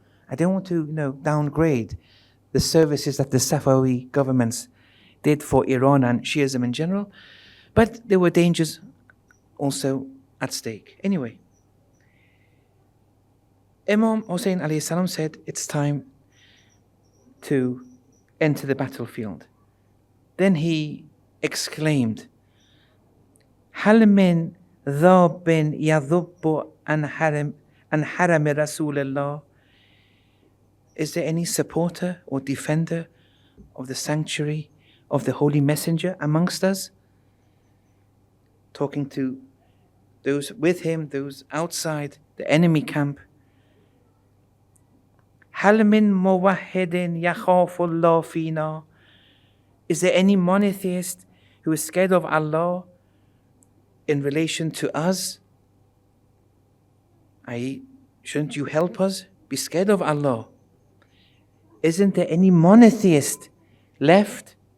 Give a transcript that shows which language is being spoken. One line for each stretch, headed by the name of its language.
English: I don't want to, downgrade the services that the Safawi governments did for Iran and Shiism in general, but there were dangers also at stake. Anyway, Imam Hussein alayhi salam said it's time to enter the battlefield. Then he exclaimed,
Arabic: هل من ذاب يذب عن حرم رسول الله?
English: Is there any supporter or defender of the sanctuary of the Holy Messenger amongst us? Talking to those with him, those outside the enemy camp.
Arabic: هل من موحد يخاف الله فينا?
English: Is there any monotheist who is scared of Allah in relation to us? i.e., shouldn't you help us? Be scared of Allah. Isn't there any monotheist left?